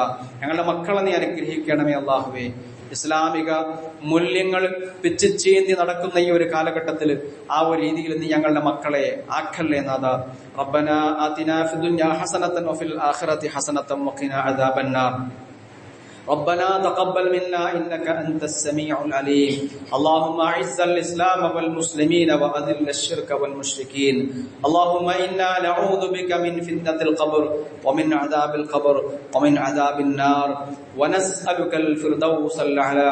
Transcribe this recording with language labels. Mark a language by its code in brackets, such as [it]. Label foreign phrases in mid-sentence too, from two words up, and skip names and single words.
[ml] ഞങ്ങളുടെ മക്കളെ നീ അനുഗ്രഹിക്കണമേ അള്ളാഹുവേ. ഇസ്ലാമിക മൂല്യങ്ങൾ പിച്ചിച്ചീന്തി നടക്കുന്ന ഈ ഒരു കാലഘട്ടത്തിൽ ആ ഒരു രീതിയിൽ നീ ഞങ്ങളുടെ മക്കളെ ആക്കല്ലേ നാഥാ. [ar] ربنا آتنا في الدنيا حسنة وفي الآخرة حسنة وقنا عذاب النار. ربنا تقبل منا إنك أنت السميع العليم. اللهم أعز الإسلام والمسلمين وأذل الشرك والمشركين. اللهم إنا نعوذ بك من فتنة القبر ومن عذاب القبر ومن عذاب النار ونسألك الفردوس الأعلى.